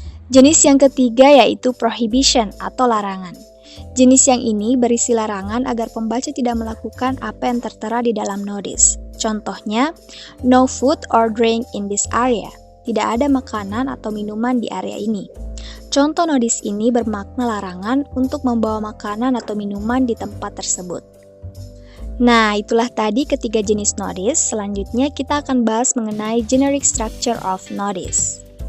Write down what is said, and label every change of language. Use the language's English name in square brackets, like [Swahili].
[Indonesian] Jenis yang ketiga yaitu prohibition atau larangan. Jenis yang ini berisi larangan agar pembaca tidak melakukan apa yang tertera di dalam notice. Contohnya, [English] no food or drink in this area. [Indonesian] Tidak ada makanan atau minuman di area ini. Contoh notice ini bermakna larangan untuk membawa makanan atau minuman di tempat tersebut. Nah, itulah tadi ketiga jenis notice. Selanjutnya kita akan bahas mengenai [English] generic structure of notice.